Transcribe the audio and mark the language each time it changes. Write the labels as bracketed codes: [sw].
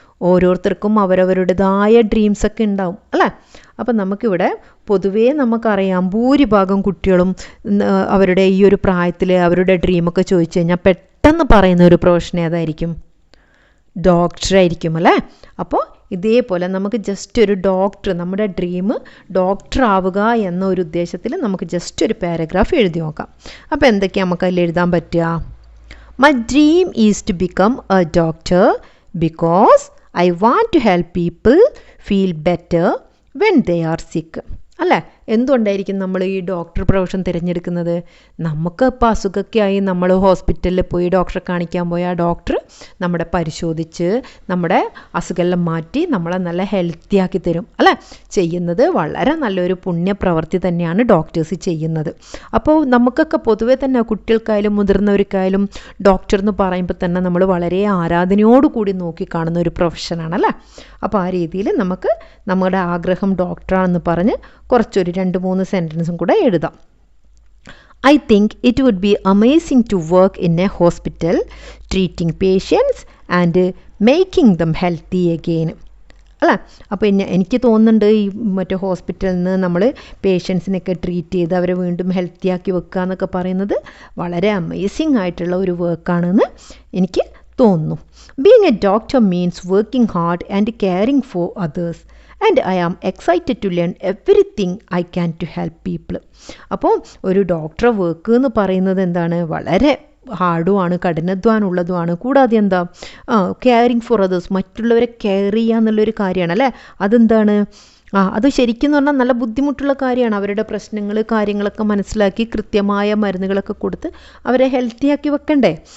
[ml] ഓരോരുത്തർക്കും അവരവരുടേതായ ഡ്രീംസൊക്കെ ഉണ്ടാവും അല്ലേ. അപ്പം നമുക്കിവിടെ പൊതുവേ നമുക്കറിയാം, ഭൂരിഭാഗം കുട്ടികളും അവരുടെ ഈ ഒരു പ്രായത്തിൽ അവരുടെ ഡ്രീമൊക്കെ ചോദിച്ചു കഴിഞ്ഞാൽ പെട്ടെന്ന് പറയുന്ന ഒരു പ്രൊഫഷൻ ഏതായിരിക്കും, ഡോക്ടറായിരിക്കും അല്ലേ. അപ്പോൾ ഇതേപോലെ നമുക്ക് ജസ്റ്റ് ഒരു നമ്മുടെ ഡ്രീം ഡോക്ടർ ആവുക എന്ന ഒരു ഉദ്ദേശത്തിൽ നമുക്ക് ജസ്റ്റ് ഒരു പാരഗ്രാഫ് എഴുതി നോക്കാം. അപ്പോൾ എന്തൊക്കെയാണ് നമുക്ക് അതിൽ എഴുതാൻ പറ്റുക? [en] My dream is to become a doctor because I want to help people feel better when they are sick. [ml] അല്ലേ, എന്തുകൊണ്ടായിരിക്കും നമ്മൾ ഈ ഡോക്ടർ പ്രൊഫഷൻ തിരഞ്ഞെടുക്കുന്നത്? നമുക്ക് ഇപ്പോൾ അസുഖമൊക്കെ ആയി നമ്മൾ ഹോസ്പിറ്റലിൽ പോയി ഡോക്ടറെ കാണിക്കാൻ പോയി ആ ഡോക്ടർ നമ്മളെ പരിശോധിച്ച് നമ്മുടെ അസുഖമെല്ലാം മാറ്റി നമ്മളെ നല്ല ഹെൽത്തി ആക്കി തരും അല്ലേ. ചെയ്യുന്നത് വളരെ നല്ലൊരു പുണ്യപ്രവൃത്തി തന്നെയാണ് ഡോക്ടേഴ്സ് ചെയ്യുന്നത്. അപ്പോൾ നമുക്കൊക്കെ പൊതുവേ തന്നെ കുട്ടികൾക്കായാലും മുതിർന്നവർക്കായാലും ഡോക്ടർ എന്ന് പറയുമ്പോൾ തന്നെ നമ്മൾ വളരെ ആരാധനയോടുകൂടി നോക്കിക്കാണുന്ന ഒരു പ്രൊഫഷനാണല്ലേ. അപ്പോൾ ആ രീതിയിൽ നമുക്ക് നമ്മുടെ ആഗ്രഹം ഡോക്ടറാണെന്ന് പറഞ്ഞ് കുറച്ചൊരു 2-3 സെൻറ്റൻസും കൂടെ എഴുതാം. [en] I think it would be amazing to work in a hospital, treating patients and making them healthy again. [ml] അല്ല, അപ്പോൾ എനിക്ക് തോന്നുന്നുണ്ട് ഈ മറ്റേ ഹോസ്പിറ്റലിൽ നിന്ന് നമ്മൾ പേഷ്യൻസിനൊക്കെ ട്രീറ്റ് ചെയ്ത് അവരെ വീണ്ടും ഹെൽത്തി ആക്കി വെക്കുക എന്നൊക്കെ പറയുന്നത് വളരെ അമേസിങ് ആയിട്ടുള്ള ഒരു വർക്കാണെന്ന് എനിക്ക് തോന്നുന്നു. [en] Being a doctor means working hard and caring for others. And I am excited to learn everything I can to help people. [ml] അപ്പോൾ ഒരു ഡോക്ടർ വർക്ക് എന്ന് പറയുന്നത് എന്താണ്, വളരെ ഹാർഡുമാണ്, കഠിനാധ്വാനമുള്ളതുമാണ്. കൂടാതെ എന്താ, [en] caring for others, [ml] മറ്റുള്ളവരെ കെയർ ചെയ്യുക എന്നുള്ളൊരു കാര്യമാണ് അല്ലേ. അതെന്താണ്, അത് ശരിക്കും പറഞ്ഞാൽ നല്ല ബുദ്ധിമുട്ടുള്ള കാര്യമാണ്. അവരുടെ പ്രശ്നങ്ങൾ കാര്യങ്ങളൊക്കെ മനസ്സിലാക്കി കൃത്യമായ മരുന്നുകളൊക്കെ കൊടുത്ത് അവരെ ഹെൽത്തി ആക്കി വെക്കണ്ടേ.